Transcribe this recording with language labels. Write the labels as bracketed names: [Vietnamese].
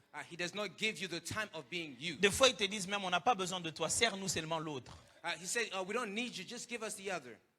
[English] He does not give you the time of being you. [French] Des fois, ils te disent même, on n'a pas besoin de toi, sers-nous seulement l'autre. [English] He said, we don't need you, just give us the other.